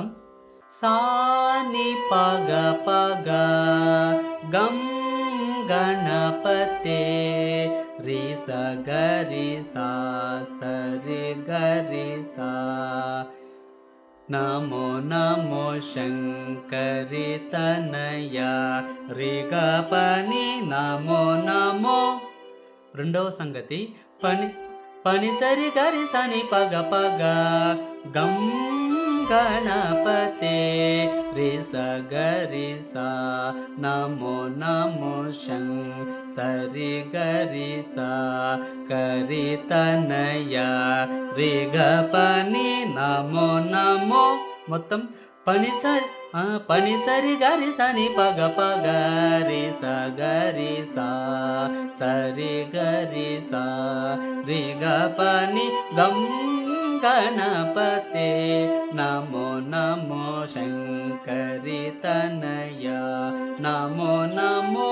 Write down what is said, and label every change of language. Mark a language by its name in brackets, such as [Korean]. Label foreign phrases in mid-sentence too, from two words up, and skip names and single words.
[Sanskrit] సాని పగ పగ గం గణపతే రి స గరి సా సరి గరి సా నమో నమో శంకరి తనయ రి గ పని నమో నమో. [Telugu] రెండవ సంగతి [Sanskrit] పని పని సరి గరి సని పగ పగ గం गणपते रे स गरि सा नमो नमो शंकरि गरि सा करि तनया रे ग पनि नमो नमो మొత్తం పని సరి గరి సని పగ పగ రి స గరి సా సరి గరి సా రి గ పని గం గణపతే నమో నమో శంకరి తనయ నమో నమో.